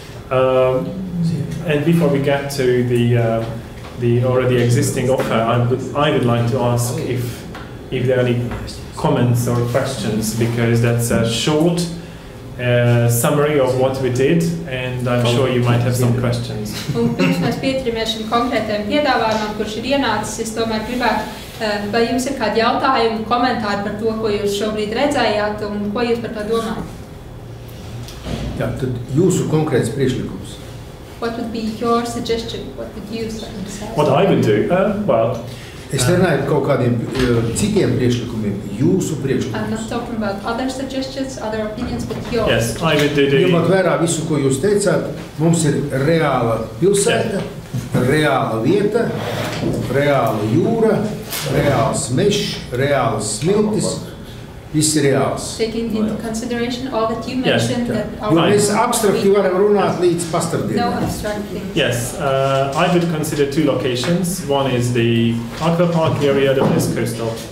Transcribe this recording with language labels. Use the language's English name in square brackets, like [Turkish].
[English] Yeah. And before we get to the already existing offer, I would like to ask if there are any comments or questions, because that's a short summary of what we did, and I'm sure you might have some questions. [Latvian] Un pirms mēs pieturamies šim konkrētajam piedāvājumam, kurš ir ienācis, es tomēr gribētu, vai jums ir kādi jautājumi, komentāri par to, ko jūs šobrīd redzējāt un ko jūs par to domājat? Jā, tad jūsu konkrēts priekšlikums. [English] What would be your suggestion? What would you say? What I would do? Well, [Latvian] Es runāju par kaut kādiem citiem priekšlikumiem, jūsu priekšlikumiem. [English] I'm not talking about other suggestions, other opinions, but yours. Yes, I would do [Latvian] Ņemot vērā visu, ko jūs teicāt, mums ir reāla pilsēta, reāla vieta, reāla jūra, reāls mežs, reāls smiltis, viss ir reāls. [English] Taking into consideration all that you mentioned. Yes. That [Latvian] Mēs abstrakti varam runāt līdz pastardienam. [English] No abstract things. Yes, I would consider two locations. One is the aquapark area, the other is coastal.